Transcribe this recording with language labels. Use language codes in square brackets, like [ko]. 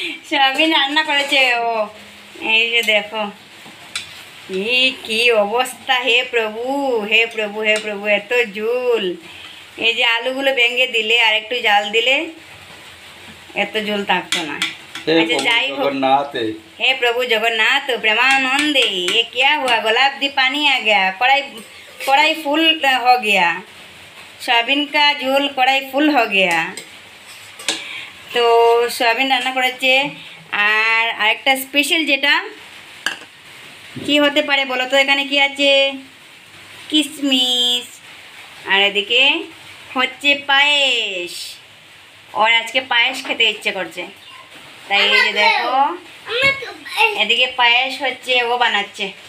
[bn] সবই রান্না করেছে ও, এই যে দেখো কি অবস্থা, হে প্রভু হে প্রভু হে প্রভু, এত ঝোল। এই যে আলুগুলো ভেঙে দিলে আর একটু জাল দিলে এত ঝোল থাকতো না। [hi] अच्छा [bn] যাই হোক, [hi] हे प्रभु जगन्नाथ प्रेमानंदे, ये क्या हुआ, गुलाब दी पानी आ गया, कढ़ाई फुल हो गया, सोयाबीन का झोल कढ़ाई फुल हो गया। तो सोयाबीन [bn] রান্না করেছে। আর আরেকটা স্পেশাল যেটা কি হতে পারে বলো তো, এখানে কি আছে, কিশমিশ, আর এদিকে হচ্ছে পায়েস, ওর আজকে পায়েস খেতে ইচ্ছে করছে, তাই এই যে দেখো এদিকে পায়েস হচ্ছে, ও বানাচ্ছে।